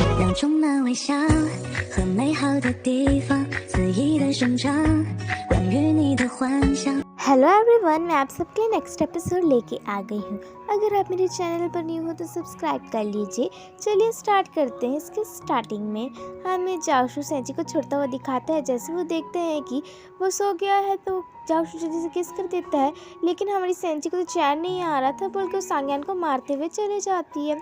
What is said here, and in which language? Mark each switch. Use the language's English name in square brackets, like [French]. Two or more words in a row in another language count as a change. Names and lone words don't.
[Chinese] 眼中那微笑和美好的地方肆意的生长，关于你的幻想。 [English] Hello everyone, [Hindi] मैं आप सबके [English] next episode [Hindi] लेके आ गई हूँ। अगर आप मेरे चैनल पर न्यू हो तो सब्सक्राइब कर लीजिए। चलिए स्टार्ट करते हैं। इसके स्टार्टिंग में हमें जाओशू सेंची को छोड़ता हुआ दिखाता है। जैसे वो देखते हैं कि वो सो गया है तो जाओशू जल्दी से किस कर देता है, लेकिन हमारी सेंची को तो चैन नहीं आ रहा था, बोल के सांग्यान को मारते हुए चले जाती है।